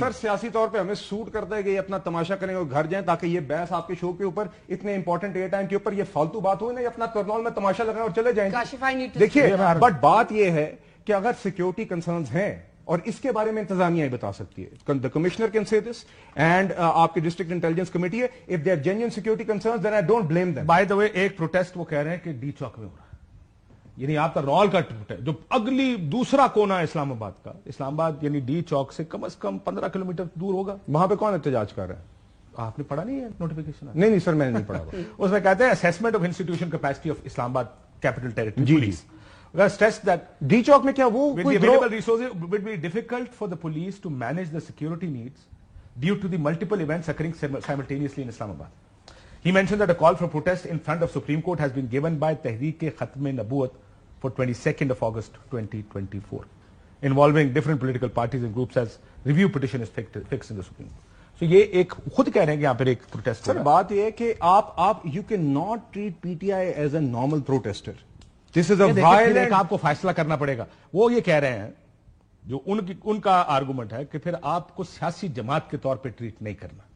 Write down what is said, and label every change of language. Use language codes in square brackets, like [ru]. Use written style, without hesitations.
[ur] سر سیاسی طور پہ ہمیں سوٹ کرتا ہے کہ یہ اپنا تماشا کریں اور گھر جائیں، تاکہ یہ بحث آپ کے شو کے اوپر اتنے امپورٹنٹ ایئر ٹائم کے اوپر یہ فالتو بات ہوئی نا، اپنا کرنول میں تماشا لگائیں اور چلے جائیں. دیکھیے بٹ بات یہ ہے کہ اگر سیکیورٹی کنسرنز ہیں اور اس کے بارے میں انتظامیہ ہی بتا سکتی ہے. [en] The commissioner can say this and [ur] آپ کی ڈسٹرکٹ انٹیلیجنس کمیٹی ہے. [en] If they are genuine security concerns then I don't blame them. By the way [ur] ایک پروٹیسٹ وہ کہہ رہے ہیں کہ ڈی چوک میں ہو رہا ہے، یعنی آپ کا رول کا جو اگلی دوسرا کونا ہے اسلام آباد کا، اسلام آباد یعنی ڈی چوک سے کم از کم 15 کلومیٹر دور ہوگا. وہاں پہ کون احتجاج کر رہا ہے؟ آپ نے پڑھا نہیں ہے نوٹیفیکیشن؟ نہیں سر میں نے نہیں پڑھا. اس میں کہتے ہیں [en] Assessment of institution capacity of Islamabad capital territory police. Stressed that [ur] D چوک میں کیا وہ [en] with the available resources it would be difficult for the police to manage the security needs due to the multiple events occurring simultaneously in Islamabad. He mentioned that a call for protest in front of Supreme Court has been given by Tehreek-e-Khatm-e-Nabuwat for 22nd of August 2024, involving different political parties and groups as review petition is fixed in the Supreme Court. [ur] So یہ ایک خود کہہ رہے ہیں کہ یہاں پر ایک protest. سر بات یہ ہے کہ آپ [en] you cannot treat PTI as a normal protester. This is a violent. [ur] آپ کو فیصلہ کرنا پڑے گا. وہ یہ کہہ رہے ہیں جو ان کا آرگومنٹ ہے کہ پھر آپ کو سیاسی جماعت کے طور پہ ٹریٹ نہیں کرنا.